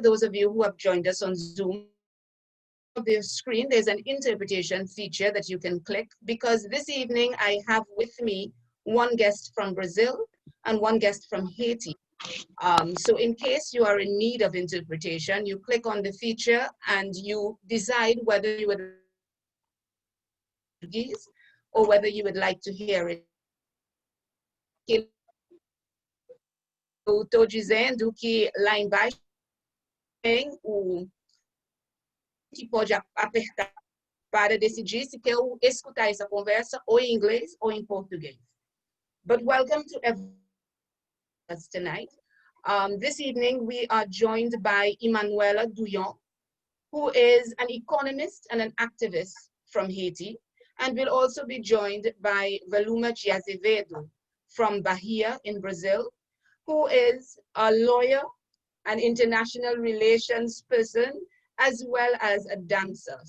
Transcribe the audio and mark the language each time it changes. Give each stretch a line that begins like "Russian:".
English: Those of you who have joined us on Zoom, on the screen, there's an interpretation feature that you can click, because this evening I have with me one guest from Brazil and one guest from Haiti. So in case you are in need of interpretation, you click on the feature and you decide whether you would or whether you would like to hear it.
Portuguese: Eu estou dizendo que lá embaixo tem o que pode apertar para decidir se quer escutar essa conversa ou em inglês ou em português.
English: But welcome to everyone tonight. This evening we are joined by Emmanuela Douyon, who is an economist and an activist from Haiti, and we'll also be joined by Velluma Azevedo from Bahia in Brazil, who is a lawyer, an international relations person, as well as a dancer.